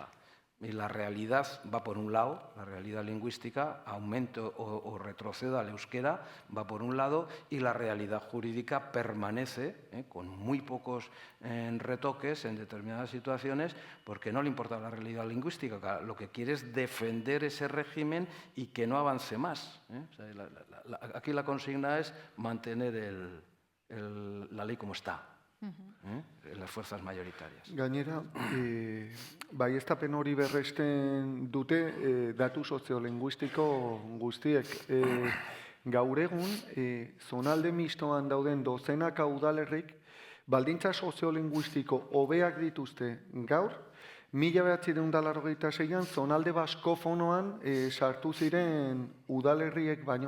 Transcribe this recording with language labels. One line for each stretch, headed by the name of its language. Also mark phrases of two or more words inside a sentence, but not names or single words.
Spanish: Y la realidad va por un lado, la realidad lingüística, aumente o retroceda al euskera, va por un lado, y la realidad jurídica permanece, con muy pocos retoques en determinadas situaciones, porque no le importa la realidad lingüística, lo que quiere es defender ese régimen y que no avance más. O sea, aquí la consigna es mantener la ley como está. las fuerzas mayoritarias.
Basque: Gainera, baieztapen hori berresten dute datu soziolinguistiko guztiek. Gaur egun, zonalde mistoan dauden dozenaka udalerrik, baldintza soziolinguistiko hobeak dituzte gaur, 1986an zonalde baskofonoan sartu ziren udalerriek baino.